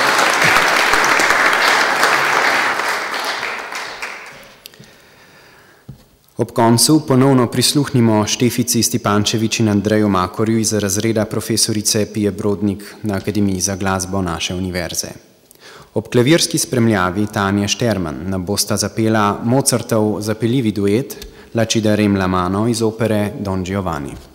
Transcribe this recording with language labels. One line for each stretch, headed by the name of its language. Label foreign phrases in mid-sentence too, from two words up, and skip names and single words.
Slovenian: Ob koncu ponovno prisluhnimo Štefici Stipančevič in Andreju Makorju iz razreda profesorice Pije Brodnik na Akademiji za glasbo naše univerze. Ob klavirski spremljavi Tanje Šterman nam bosta zapela Mozartov zapeljivi duet La ci darem la mano iz opere Don Giovanni.